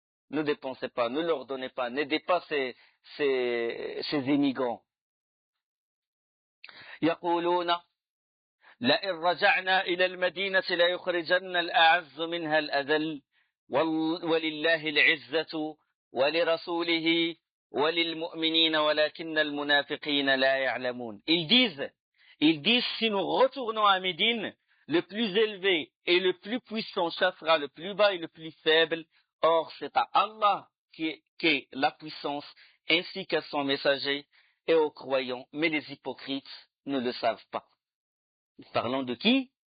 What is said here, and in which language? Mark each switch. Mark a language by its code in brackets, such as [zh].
[fr] Ne dépensez pas, ne leur donnez pas, n'aidez pas ces immigrants. [ar] يقولون لئن رجعنا إلى المدينة ليخرجن الأعز منها الأذل ولله العزة ولرسوله وللمؤمنين ولكن المنافقين لا يعلمون. [fr] Ils disent si nous retournons à Médine, le plus élevé et le plus puissant chassera le plus bas et le plus faible. Or c'est à Allah qu'est la puissance ainsi qu'à son messager et aux croyants, mais les hypocrites ne le savent pas. Parlant de qui?